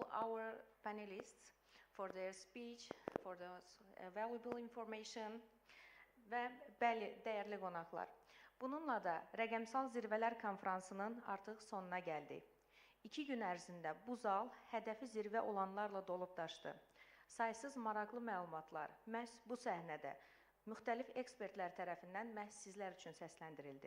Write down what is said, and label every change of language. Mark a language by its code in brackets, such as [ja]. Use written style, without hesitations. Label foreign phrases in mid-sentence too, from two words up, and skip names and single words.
[en] our panelists for their speech, for the valuable information [az] və bəli, dəyərli qonaqlar. Bununla da Rəqəmsal Zirvələr konfransının artıq sonuna gəldik. 2 gün ərzində bu zal hədəfi zirvə olanlarla dolub daşdı. Saysız maraqlı məlumatlar məhz bu səhnədə müxtəlif ekspertlər tərəfindən məhz sizlər üçün səsləndirildi.